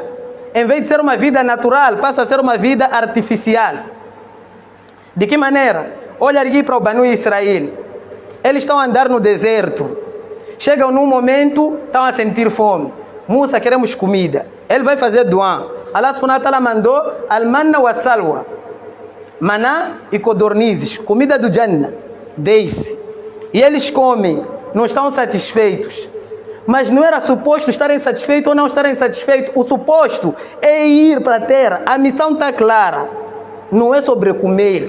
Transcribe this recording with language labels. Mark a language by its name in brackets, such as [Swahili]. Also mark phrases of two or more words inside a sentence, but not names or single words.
[Portuguese] Em vez de ser uma vida natural, passa a ser uma vida artificial. De que maneira? Olha aqui para o Banu Israel. Eles estão a andar no deserto. Chegam num momento, estão a sentir fome. Musa, queremos comida. Ele vai fazer duá. Allah [Arabic] سبحانه وتعالى [Portuguese] mandou [Arabic] المن والسلوى. [Portuguese] Maná e codornizes. Comida do Jannah. Desse. E eles comem. Não estão satisfeitos. Mas não era suposto estarem satisfeitos ou não estarem satisfeitos. O suposto é ir para a terra. A missão está clara. Não é sobre comer.